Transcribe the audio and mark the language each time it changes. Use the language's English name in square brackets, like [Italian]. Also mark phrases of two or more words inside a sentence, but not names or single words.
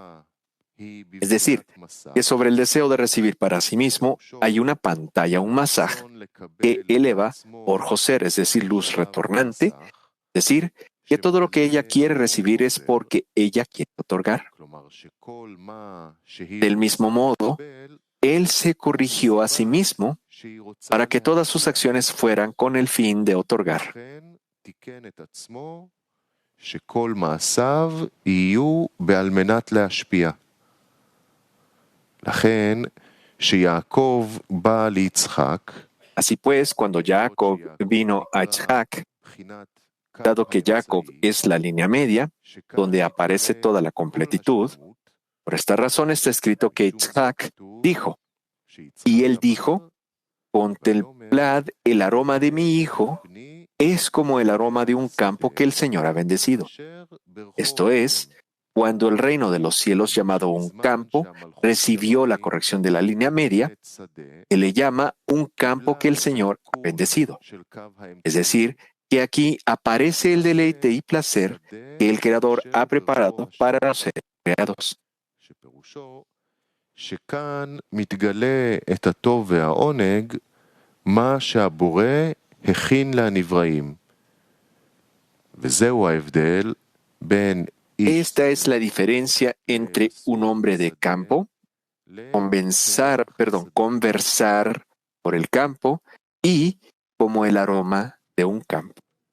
[Spanish] Es decir, que sobre el deseo de recibir para sí mismo hay una pantalla, un masaj, que eleva por Joser, es decir, luz retornante, es decir, que todo lo que ella quiere recibir es porque ella quiere otorgar. Del mismo modo, él se corrigió a sí mismo para que todas sus acciones fueran con el fin de otorgar. [Hebrew] שכל מעשיו יהיו בעל מנת להשפיע. לכן, שיעקב בא ליצחק, [Spanish] Así pues, cuando Jacob vino a Yitzhak, dado que Jacob es la línea media, donde aparece toda la completitud, por esta razón está escrito que Yitzhak dijo, y él dijo: contemplad el aroma de mi hijo, es como el aroma de un campo que el Señor ha bendecido. Esto es, cuando el reino de los cielos, llamado un campo, recibió la corrección de la línea media, él le llama un campo que el Señor ha bendecido. Es decir, que aquí aparece el deleite y placer que el Creador ha preparado para los seres creados. [Hebrew] שכאן מתגלה את הטוב והעונג, מה שהבורא הכין לנבראים. וזהו ההבדל בין... [Spanish] Esta es la diferencia entre un hombre de campo, conversar por el campo, y como el aroma de un campo.